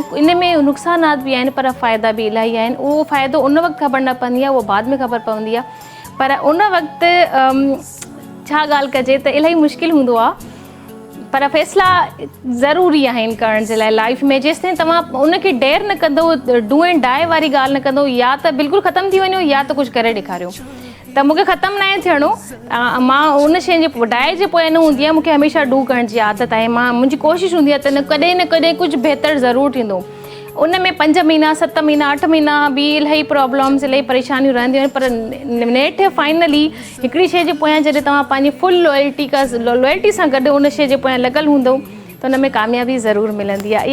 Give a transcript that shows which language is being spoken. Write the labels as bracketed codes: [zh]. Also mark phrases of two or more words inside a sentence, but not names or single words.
[sd] इन में नुक़सानात बि आहिनि पर फ़ाइदा बि इलाही आहिनि। उहो फ़ाइदो उन वक़्तु ख़बर न पवंदी आहे, उहो बाद में ख़बर पवंदी आहे। पर उन वक़्तु छा ॻाल्हि कजे त इलाही मुश्किल हूंदो आहे पर फ़ैसिला ज़रूरी आहिनि करण जे लाइ लाइफ में। जेसिताईं तव्हां उनखे डेयर न कंदो, [en] do and die [sd] वारी ॻाल्हि न कंदो, या त बिल्कुलु ख़तमु थी वञो या त कुझु करे ॾेखारियो। त मूंखे ख़तमु न आहे थियणो, मां उन शइ जे डाई जे पोइ न हूंदी आहे, मूंखे हमेशह डू करण जी आदत आहे। मुंहिंजी कोशिशि हूंदी आहे त कॾहिं न कॾहिं कुझु बहितर ज़रूरु थींदो। उन में 5 महीना 7 महीना 8 महीना बि इलाही प्रॉब्लम्स इलाही परेशानियूं रहंदियूं आहिनि पर नेठ फाइनली हिकिड़ी शइ जे पोयां जॾहिं तव्हां पंहिंजी [en] full loyalty [sd] सां गॾु उन शइ जे पोयां लॻल हूंदो त उन में कामयाबी ज़रूरु मिलंदी आहे।